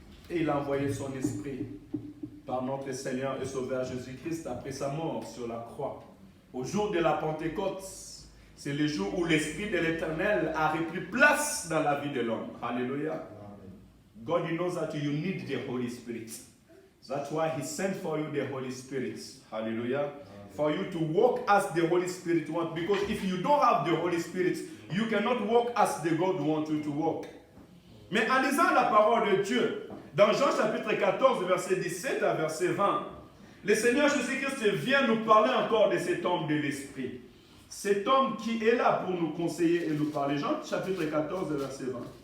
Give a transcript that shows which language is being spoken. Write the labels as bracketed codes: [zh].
[fr] Et il a envoyé son esprit par notre Seigneur et Sauveur Jésus-Christ après sa mort sur la croix. Au jour de la Pentecôte, C'est le jour où l'Esprit de l'Éternel a repris place dans la vie de l'homme. Alléluia. [en] God, he knows that you need the Holy Spirit. That's why he sent for you the Holy Spirit. Hallelujah. For you to walk as the Holy Spirit wants. Because if you don't have the Holy Spirit, you cannot walk as the God wants you to walk. [fr] Mais en lisant la parole de Dieu, dans Jean chapitre 14, verset 17 à verset 20, le Seigneur Jésus-Christ vient nous parler encore de cet homme de l'Esprit. Cet homme qui est là pour nous conseiller et nous parler. Jean chapitre 14, verset 20.